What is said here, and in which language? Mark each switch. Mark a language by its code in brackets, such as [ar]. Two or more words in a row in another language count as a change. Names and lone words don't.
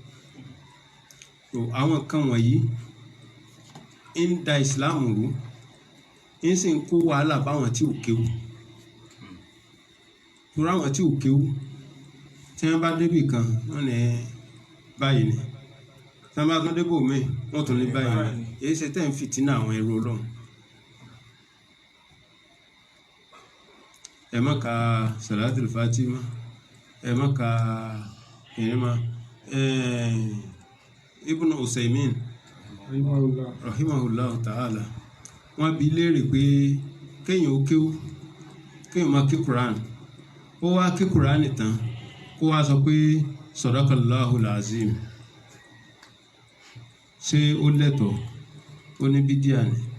[yo] àwọn kan wọ̀nyí ń da ìsìláàmù rú ń sì ń kó wàhálà báwọn tí ò kéwú torí àwọn tí ò kéwú tí wọ́n bá débì kan wọ́n ní báyìí ni tí wọ́n bá tún débò míì wọ́n tún ní báyìí ni èyí ṣe tẹ́ ń fìtínà àwọn ẹrú Ọlọ́run ẹ má ka Salatul Fatima ẹ má ka ìrìnmá Ibn Usaymin [ar] رحمه الله تعالى [yo] wọ́n bi léèrè pé kéèyàn ó kéwú kéèyàn máa ké Quran ó wá ké Quran tán kó wá sọ pé [ar] صدق الله العظيم [yo] ṣé ó lẹ́tọ̀ọ́ ó ní bídíà ni